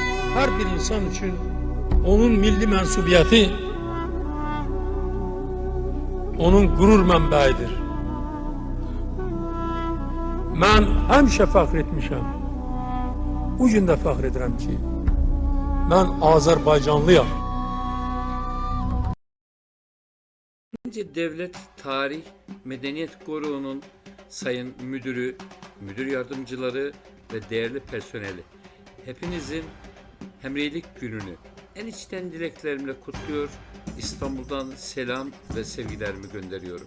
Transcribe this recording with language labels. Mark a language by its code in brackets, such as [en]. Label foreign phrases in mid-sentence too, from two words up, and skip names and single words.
[tr] her bir insan için [az] onun milli mensubiyeti, onun gurur mənbəyidir. Mən həmişə fəxr etmişəm. Bu gün də fəxr edirəm ki, mən Azərbaycanlıyam. [tr] Devlet Tarih Medeniyet Koruğu'nun sayın müdürü, müdür yardımcıları ve değerli personeli, hepinizin Hemreylik Günü'nü en içten dileklerimle kutluyor, İstanbul'dan selam ve sevgilerimi gönderiyorum.